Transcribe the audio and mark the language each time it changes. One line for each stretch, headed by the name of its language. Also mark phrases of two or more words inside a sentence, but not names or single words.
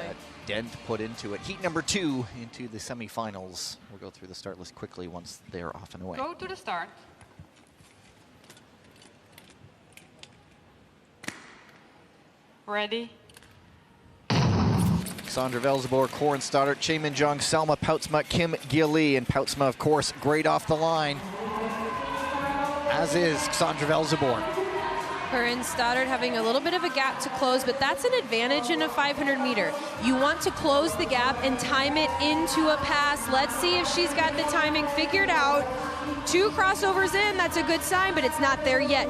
English: Dent put into it. Heat number 2 into the semifinals. We'll go through the start list quickly once they're off and away. Go to the start. Ready? Sandra Velzebor, Corin Stoddart, Chae Min-jung, Selma Poutsma, Kim Gilly, and Poutsma, of course, great off the line, as is Sandra Velzebor. Her and Stoddard having a little bit of a gap to close, but that's an advantage in a 500 meter. You want to close the gap and time it into a pass. Let's see if she's got the timing figured out. 2 crossovers in, that's a good sign, but it's not there yet.